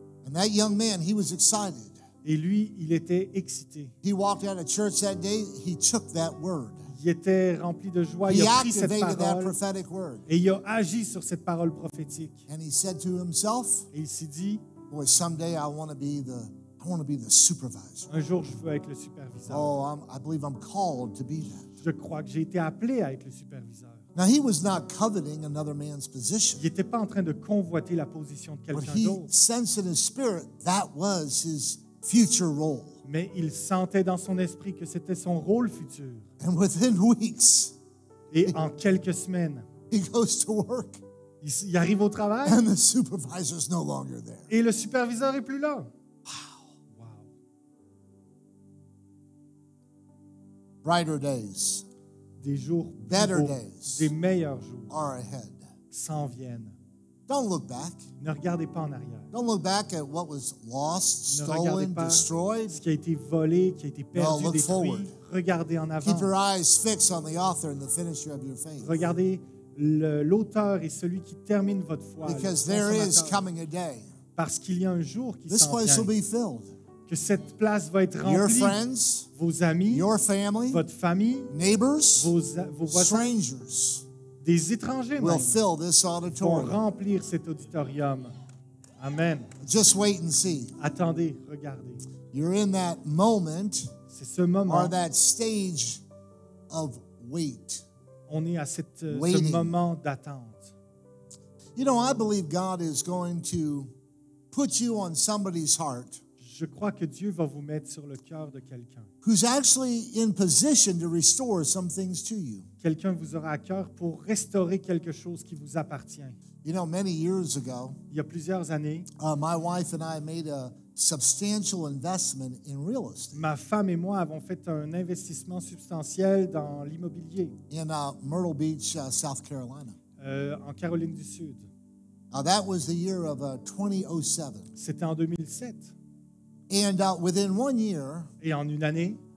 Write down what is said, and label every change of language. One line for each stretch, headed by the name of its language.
English: And that young man, he was excited.
French: Et lui, il était excité.
English: He walked out of church that day. He took that word.
French: Il était rempli de joie. Il
English: He
French: a pris cette
English: activated that
French: parole
English: prophetic word.
French: et il a agi sur cette parole prophétique.
English: And he said to himself,
French: Et il s'est dit,
English: boy, someday I want to be the supervisor.
French: un jour, je veux être le superviseur.
English: Oh, I believe I'm called to be that.
French: Je crois que j'ai été appelé à être le superviseur.
English: Now, he was not coveting another man's position,
French: Il n'était pas en train de convoiter la position de
English: but
French: quelqu'un
English: he
French: d'autre,
English: sensed in his spirit that was his future role.
French: mais il sentait dans son esprit que c'était son rôle futur.
English: And within weeks,
French: Et en quelques semaines,
English: he goes to work,
French: il arrive au travail
English: and the supervisor's no longer there.
French: et le superviseur n'est plus là.
English: Wow. Brighter days
French: Des jours plus
English: Better
French: beaux,
English: days.
French: des meilleurs jours
English: are ahead.
French: s'en viennent.
English: Don't look back.
French: Ne regardez pas en arrière.
English: Don't look back at what was lost,
French: Ne regardez
English: stolen,
French: pas
English: destroyed.
French: ce qui a été volé, qui a été perdu,
English: look
French: détruit.
English: forward.
French: Regardez en
English: Keep your
French: avant.
English: eyes fixed on the author and the finisher of your faith.
French: Regardez l'auteur et celui qui termine votre foi. le
English: Because there is
French: consommateur.
English: coming a day.
French: Parce qu'il y a un jour qui
English: This
French: s'en
English: place will be filled.
French: que cette place va être
English: Your
French: remplie.
English: friends,
French: Vos amis,
English: your family,
French: votre famille,
English: neighbors,
French: vos voisins,
English: strangers
French: des étrangers
English: will
French: même,
English: fill this vont auditorium.
French: remplir cet auditorium. Amen.
English: Just wait and see.
French: Attendez, regardez.
English: You're in that moment
French: C'est ce moment.
English: or that stage of wait.
French: On est à ce
English: Waiting.
French: moment d'attente.
English: You know, I believe God is going to put you on somebody's heart
French: Je crois que Dieu va vous mettre sur le cœur de quelqu'un.
English: who's actually in position to restore some things to you.
French: Quelqu'un vous aura à cœur pour restaurer quelque chose qui vous appartient.
English: You know, many years ago,
French: Il y a plusieurs années,
English: my wife and I made a substantial investment in real estate
French: ma femme et moi avons fait un investissement substantiel dans l'immobilier
English: in Myrtle Beach, South Carolina.
French: En Caroline du Sud.
English: That was the year of 2007.
French: C'était en 2007.
English: And within 1 year,
French: Et en une année,